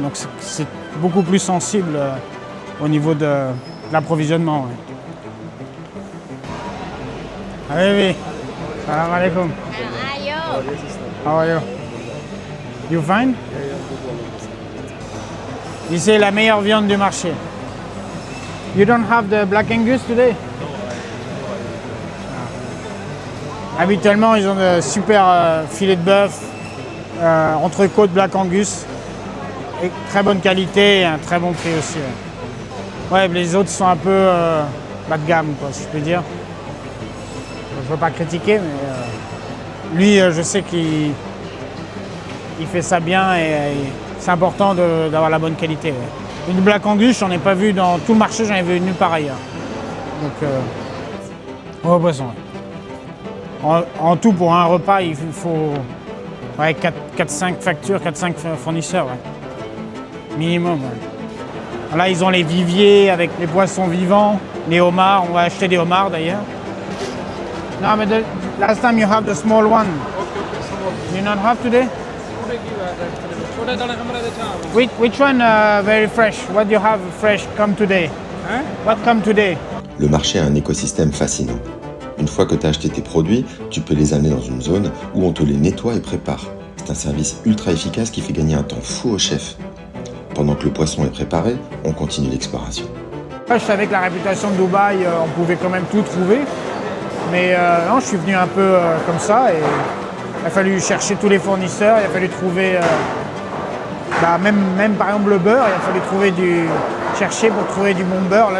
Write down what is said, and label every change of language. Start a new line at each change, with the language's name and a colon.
French: Donc c'est beaucoup plus sensible au niveau de l'approvisionnement. Ouais. Ah oui.
English: Salam alaikum. How are you? You fine?
French: C'est la meilleure viande du marché.
English: You don't have the Black Angus today?
French: Habituellement, ils ont de super filets de bœuf, entrecôte Black Angus, et très bonne qualité et un très bon prix aussi. Ouais, les autres sont un peu bas de gamme, quoi, si je peux dire. Je ne veux pas critiquer, mais lui, je sais qu'il fait ça bien et c'est important d'avoir la bonne qualité. Ouais. Une Black Angus, j'en ai pas vu dans tout le marché, j'en ai vu nulle part ailleurs. Donc, au poisson. Ouais. En tout, pour un repas, il faut 4-5 factures, 4-5 fournisseurs. Ouais. Minimum. Ouais. Là, ils ont les viviers avec les poissons vivants, les homards. On va acheter des homards d'ailleurs.
English: No, but the last time you have the small one. You not have today? Which one very fresh? What do you have fresh come today? Huh? What come today?
French: Le marché a un écosystème fascinant. Une fois que tu as acheté tes produits, tu peux les amener dans une zone où on te les nettoie et prépare. C'est un service ultra efficace qui fait gagner un temps fou au chef. Pendant que le poisson est préparé, on continue l'exploration. Je savais que la réputation de Dubaï, on pouvait quand même tout trouver. Mais non, je suis venu un peu comme ça et il a fallu chercher tous les fournisseurs, il a fallu trouver, même par exemple le beurre, il a fallu chercher pour trouver du bon beurre.